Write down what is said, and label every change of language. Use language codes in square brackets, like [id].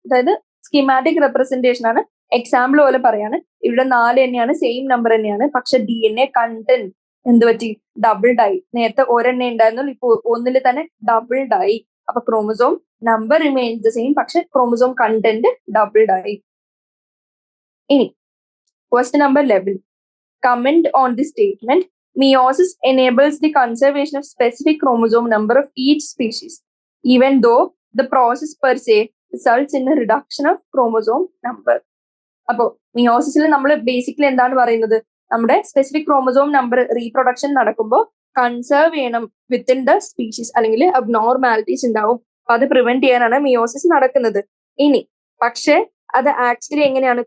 [ml] അതായത് schematic representation ആണ്. Example പോലെ പറയാണ്, ഇവിടെ 4 തന്നെയാണ്, സെയിം നമ്പർ തന്നെയാണ്. പക്ഷെ DNA കണ്ടന്റ് എന്ത് പറ്റി? ഡബിൾഡ് ആയി. നേരത്തെ ഒരെണ്ണ ഉണ്ടായിരുന്നുള്ളൂ, ഇപ്പൊ ഒന്നിൽ തന്നെ ഡബിൾഡ് ആയി. അപ്പൊ chromosome number [en] remains the same, [ml] പക്ഷെ ക്രോമസോം കണ്ടന്റ് ഡബിൾഡ് ആയി. ഇനി question number 11. [en] Comment on the statement: meiosis enables the conservation of specific chromosome number of each species, even though the process per se results in a reduction of chromosome number. [ml] അപ്പോ മിയോസിസിൽ നമ്മൾ basically എന്താണ് പറയുന്നത്? നമ്മുടെ specific chromosome number reproduction നടക്കുമ്പോൾ conserve ചെയ്യണം [en] within the species, [ml] അല്ലെങ്കിൽ abnormalities ഉണ്ടാവും. അപ്പൊ അത് പ്രിവെന്റ് ചെയ്യാനാണ് മിയോസിസ് നടക്കുന്നത്. ഇനി പക്ഷെ അത് ആക്ച്വലി എങ്ങനെയാണ്?